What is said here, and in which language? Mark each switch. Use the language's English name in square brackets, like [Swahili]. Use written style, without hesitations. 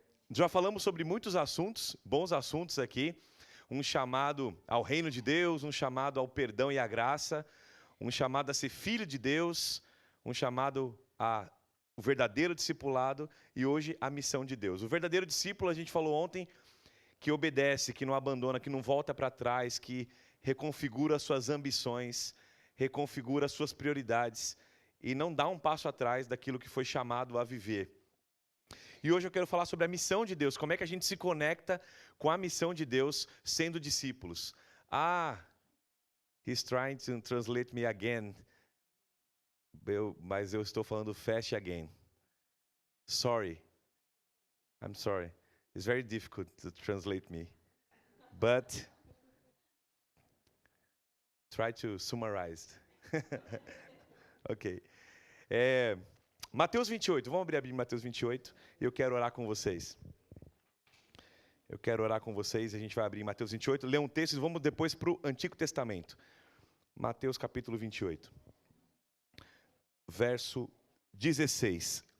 [Portuguese] Já falamos sobre muitos assuntos, bons assuntos aqui. Um chamado ao reino de Deus, um chamado ao perdão e à graça, um chamado a ser filho de Deus, um chamado ao verdadeiro discipulado e hoje a missão de Deus. O verdadeiro discípulo, a gente falou ontem, que obedece, que não abandona, que não volta para trás, que reconfigura suas ambições, reconfigura suas prioridades e não dá um passo atrás daquilo que foi chamado a viver. E hoje eu quero falar sobre a missão de Deus, como é que a gente se conecta com a missão de Deus sendo discípulos. [English] He's trying to translate me again, [Portuguese] mas eu estou falando [English] fast again. Sorry, I'm sorry. It's very difficult to translate me, but try to summarize. Ok. [Portuguese] Mateus 28, vamos abrir a Bíblia em Mateus 28 e eu quero orar com vocês. Eu quero orar com vocês, a gente vai abrir em Mateus 28, ler um texto e vamos depois para o Antigo Testamento. Mateus capítulo 28, verso 16.